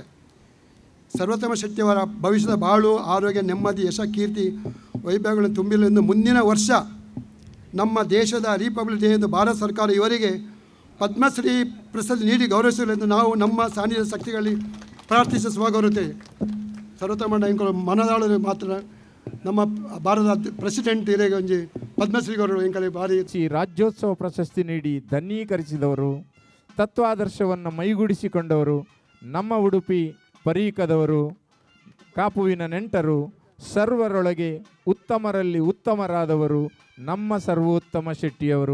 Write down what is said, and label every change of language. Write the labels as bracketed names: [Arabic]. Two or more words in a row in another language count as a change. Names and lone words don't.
[Kannada] ಸರ್ವೋತ್ತಮ ಶೆಟ್ಟಿಯವರ ಭವಿಷ್ಯದ ಬಾಳು, ಆರೋಗ್ಯ, ನೆಮ್ಮದಿ, ಯಶ, ಕೀರ್ತಿ, ವೈಭವಗಳನ್ನು ತುಂಬಿಲು ಎಂದು ಮುಂದಿನ ವರ್ಷ ನಮ್ಮ ದೇಶದ [English] Republic Day [Kannada] ಎಂದು ಭಾರತ ಸರ್ಕಾರ ಇವರಿಗೆ ಪದ್ಮಶ್ರೀ ಪ್ರಶಸ್ತಿ ನೀಡಿ ಗೌರವಿಸಲೆಂದು ನಾವು ನಮ್ಮ ಸಾನ್ನಿಧ್ಯ ಶಕ್ತಿಗಳಲ್ಲಿ ಪ್ರಾರ್ಥಿಸಿ ಸ್ವಗೌರವತೆ ಸರ್ವೋತ್ತಮ ಮನದಾಳು ಮಾತ್ರ ನಮ್ಮ ಭಾರತದ ಪ್ರೆಸಿಡೆಂಟ್ [Tulu] ಇರೇಗ ಒಂಜಿ ಪದ್ಮಶ್ರೀ ಗೌರವ ಎಂಕಲೆ ಭಾರಿ [Kannada] ರಾಜ್ಯೋತ್ಸವ ಪ್ರಶಸ್ತಿ ನೀಡಿ ಧನ್ಯೀಕರಿಸಿದವರು, ತತ್ವಾದರ್ಶವನ್ನು ಮೈಗೂಡಿಸಿಕೊಂಡವರು, ನಮ್ಮ ಉಡುಪಿ ಪರೀಕದವರು, ಕಾಪುವಿನ ನೆಂಟರು, ಸರ್ವರೊಳಗೆ ಉತ್ತಮರಲ್ಲಿ ಉತ್ತಮರಾದವರು ನಮ್ಮ ಸರ್ವೋತ್ತಮ ಶೆಟ್ಟಿಯವರು.